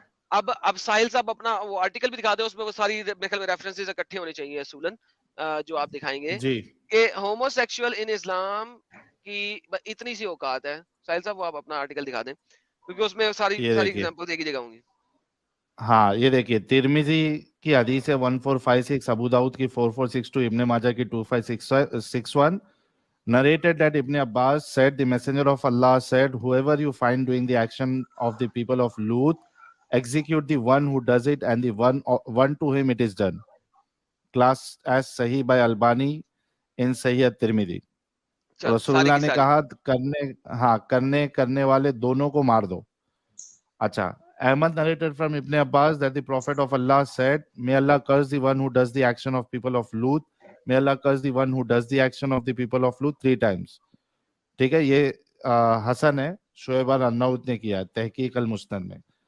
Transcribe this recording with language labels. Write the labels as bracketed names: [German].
[Urdu] اب ساحل صاحب اپنا وہ آرٹیکل بھی دکھا دیں, اس میں وہ ساری ریفرنسز اکٹھے ہونے چاہیے اصولاً جو آپ دکھائیں گے جی کہ ہومو سیکشول ان اسلام کی اتنی سی اوقات ہے. ساحل صاحب وہ آپ اپنا آرٹیکل دکھا دیں کیونکہ اس میں ساری یہ دیکھیے, ایگزامپل ایک ہی جگہ ہوں گی. ہاں یہ دیکھیے ترمذی کی حدیث ہے 1456, ابو داؤد کی 4462, ابن ماجہ کی 2561, [English] narrated that Ibn Abbas said the messenger of Allah said, whoever you find doing the action of the people of Lut, execute the one who does it and the one to him it is done. Class as Sahih by Albani in Sahih at-Tirmidhi. [Urdu] رسول اللہ نے کہا کرنے والے دونوں کو مار دو. [English] اچھا, Ahmad narrated from Ibn Abbas that the Prophet of Allah said, may Allah curse the one who does the action of people of Lut, may Allah curse the one who does the action of the people of Lut 3 times. [Urdu] ٹھیک ہے, یہ حسن ہے, شعیب النوت نے کیا تحقیق المسند میں.